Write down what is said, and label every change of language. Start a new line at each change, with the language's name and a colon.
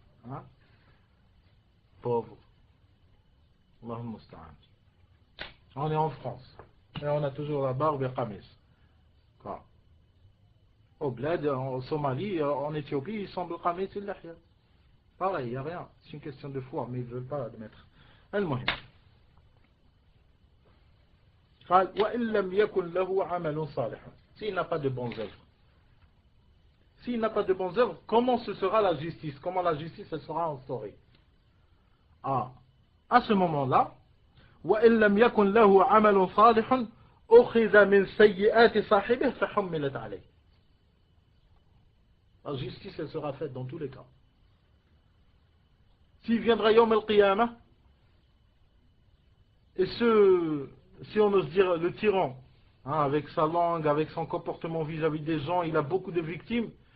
French: Hein? Pauvre.
Arabic: Allahumma musta'an.
French: On est en France. Et on a toujours la barbe et Kamis. Quoi? Au bled, en Somalie, en Éthiopie, ils sont le Kamis et l'Ahya. Pareil, il n'y a rien. C'est une question de foi, mais ils ne veulent pas admettre.
Arabic: المهم. قال وإن لم يكن له عمل صالح.
French: S'il n'a pas de bonnes œuvres. S'il n'a pas de bonnes œuvres, comment ce sera la justice? Comment la justice elle sera instaurée? Ah, à ce moment-là,
Arabic: وإن لم يكن له عمل صالح أخذ من سيئات صاحبه فحملت عليه.
French: La justice elle sera faite dans tous les cas. S'il viendra Yawm al-Qiyamah, et si on ose dire le tyran, hein, avec sa langue, avec son comportement vis-à-vis des gens, il a beaucoup de victimes.